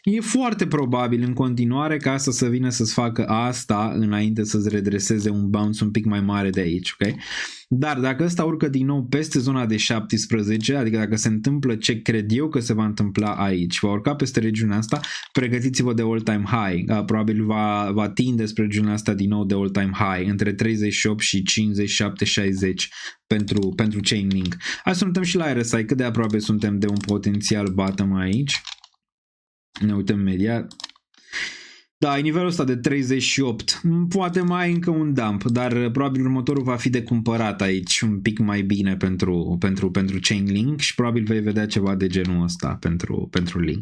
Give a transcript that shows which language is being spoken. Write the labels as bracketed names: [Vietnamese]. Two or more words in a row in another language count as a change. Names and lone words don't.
[Romanian] E foarte probabil în continuare ca asta să vină să-ți facă asta înainte să-ți redreseze un bounce un pic mai mare de aici, ok? Dar dacă ăsta urcă din nou peste zona de 17, adică dacă se întâmplă ce cred eu că se va întâmpla aici, va urca peste regiunea asta, pregătiți-vă de [English] all-time high. [Romanian] Probabil va tinde spre regiunea asta din nou de [English] all-time high, [Romanian] între 38 și 57-60 pentru Chainlink. Hai să uităm și la RSI, cât de aproape suntem de un potențial bottom aici. Ne uităm imediat. Da, e nivelul ăsta de 38. Poate mai încă un dump, dar probabil următorul va fi de cumpărat aici un pic mai bine pentru Chainlink și probabil vei vedea ceva de genul ăsta pentru Link.